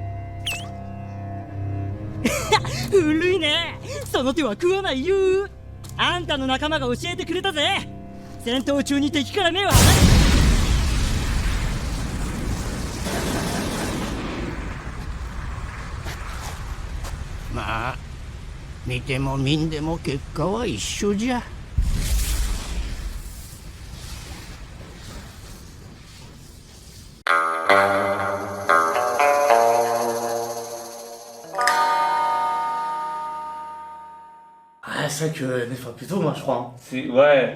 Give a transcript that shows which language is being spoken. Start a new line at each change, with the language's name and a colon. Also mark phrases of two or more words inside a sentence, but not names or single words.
Japanese: 古いねその手は食わないよあんたの仲間が教えてくれたぜ戦闘中に敵から目を離すまあ見ても見んでも結果は一緒じゃ
French: Ah, c'est vrai que Neferpitou, moi, je crois. Hein. C'est, ouais.